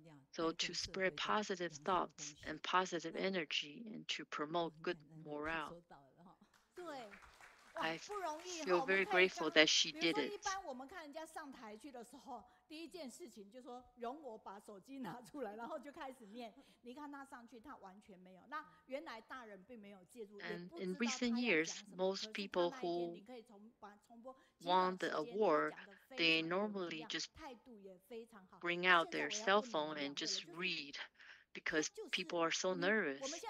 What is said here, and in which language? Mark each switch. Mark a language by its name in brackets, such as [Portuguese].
[English] So to spread positive thoughts and positive energy and to promote good morale. I feel very grateful that she did it. [Chinese] 一般我们看人家上台去的时候，第一件事情就说容我把手机拿出来，然后就开始念。你看他上去，他完全没有。那原来大人并没有介入，也不知道他要讲什么。 [English] And in recent years, most people who won the award, they normally just bring out their cell phone and just read because people are so nervous.